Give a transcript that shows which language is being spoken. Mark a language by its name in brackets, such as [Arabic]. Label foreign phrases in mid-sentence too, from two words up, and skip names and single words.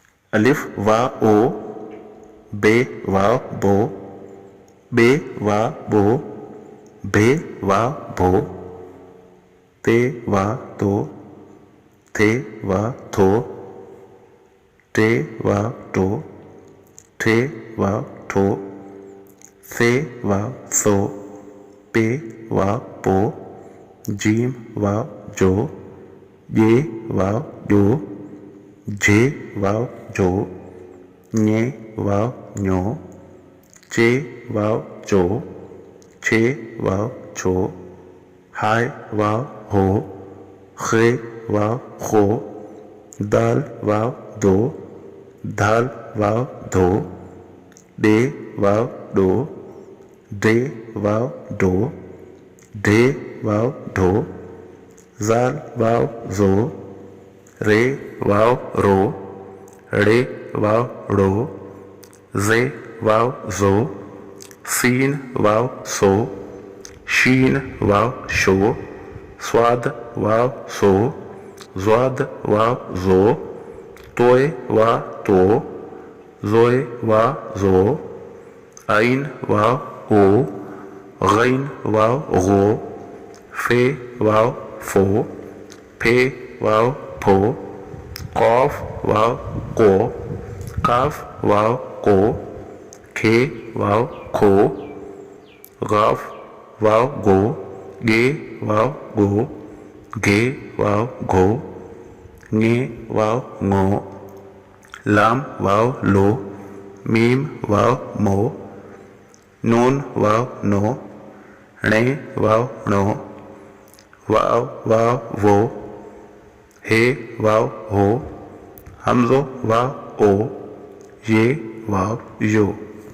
[Hindi] अलिफ वाव ओ, बे वाव बो, बे वाव बो, भे वाव भो, ते वाव तो, थे वाव थो, टे वाव टो, ठे वाव ठो, से वाव सो, पे वाव पो, जीम वाव जो, ये वाव जो, जे वाव जो, ञे वाव ञो, चे वाव चो, छे वाव छो, हाय वाव हो, खे वाव खो, दाल वाव दो, धाल वाव धो, डे वाव डो, डे वाव डो, ढे वाव ढो, जाल वाव जो, रे वाव रो, रे वाव रो, जे वाव जो, सीन वाव सो, शीन वाव शो, स्वाद वाव सो, ज्वाद वाव जो, तोय वाव तो, जोय वाव जो, आइन वाव ओ, गैन वाव गो, फे वाव फो, फे वाव फो, कौफ वाव को, काफ वाव को, खे वाव खो, गाफ वाव गो, गे वाव गो, घे वाव घो, ङे वाव ङो, लाम वाव लो, मीम वाव मो, नून वाव नो, णे वाव नो, वाव वाव वो, हे वाव हो, हमजो वाव ओ, ये वाव यो।